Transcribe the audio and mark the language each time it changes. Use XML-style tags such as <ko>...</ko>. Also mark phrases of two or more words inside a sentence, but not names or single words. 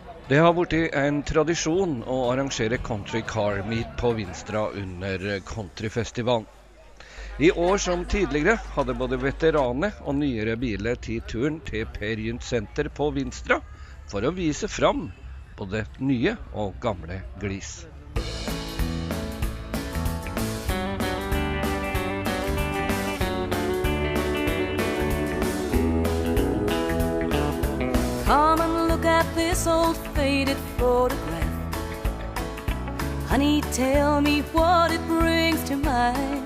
<no>Det har vært en tradisjon å arrangere</no> <en>country car meet</en> <no>på Vinstra under Country Festivalen. I år som tidligere hadde både veteraner og nyere biler tatt turen til Per Gynt senter på Vinstra for å vise fram både nye og gamle glis.</no> <en>Come and look at this old faded photograph. Honey, tell me what it brings to mind.</en>